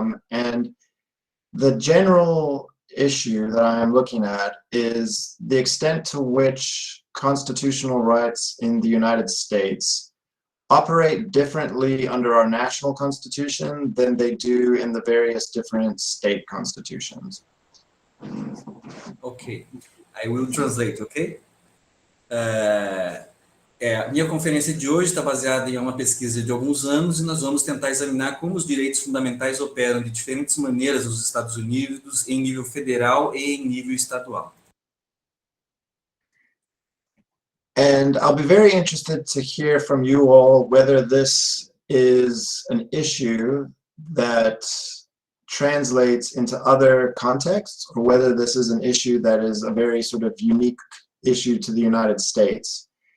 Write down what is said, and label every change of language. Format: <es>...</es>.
<en>And the general issue that I am looking at is the extent to which constitutional rights in the United States operate differently under our national constitution than they do in the various different state constitutions. Ok, I will translate, ok?</en> <pt>A minha conferência de hoje está baseada em uma pesquisa de alguns anos e nós vamos tentar examinar como os direitos fundamentais operam de diferentes maneiras nos Estados Unidos, em nível federal e em nível estadual.</pt> <en>And I'll be very interested to hear from you all whether this is an issue that translates into other contexts or whether this is an issue that is a very sort of unique issue to the United States.</en>